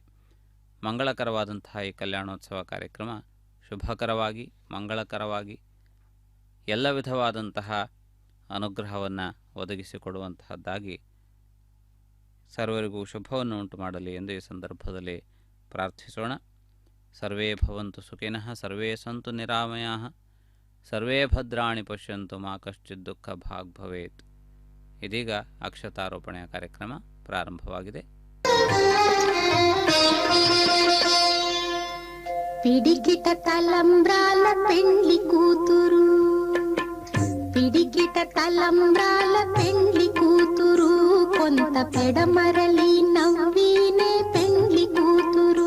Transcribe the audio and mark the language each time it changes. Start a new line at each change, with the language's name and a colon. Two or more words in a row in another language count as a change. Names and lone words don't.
Kannada: ಮಂಗಳಕರವಾದಂತಹ ಈ ಕಲ್ಯಾಣೋತ್ಸವ ಕಾರ್ಯಕ್ರಮ ಶುಭಕರವಾಗಿ, ಮಂಗಳಕರವಾಗಿ, ಎಲ್ಲ ವಿಧವಾದಂತಹ ಅನುಗ್ರಹವನ್ನು ಒದಗಿಸಿಕೊಡುವಂತಹದ್ದಾಗಿ ಸರ್ವರಿಗೂ ಶುಭವನ್ನು ಉಂಟು ಮಾಡಲಿ ಎಂದು ಈ ಸಂದರ್ಭದಲ್ಲಿ ಪ್ರಾರ್ಥಿಸೋಣ.
Sanskrit: ಸರ್ವೇ ಭವಂತು ಸುಖಿನಃ, ಸರ್ವೇ ಸಂತು ನಿರಾಮಯಾಃ, ಸರ್ವೇ ಭದ್ರಾಣಿ ಪಶ್ಯಂತು ಮಾ ಕಶ್ಚಿತ್ ದುಃಖ ಭಾಗ್ ಭವೇತ್.
Kannada: ಇದೀಗ ಅಕ್ಷತಾರೋಪಣೆಯ ಕಾರ್ಯಕ್ರಮ ಪ್ರಾರಂಭವಾಗಿದೆ.
Telugu: పిడికిట తలంబ్రాల పెండ్లి కూతురు, పిడికిట తలంబ్రాల పెండ్లి కూతురు, కొంత పెడమరలి నవ్వినే పెండ్లి కూతురు.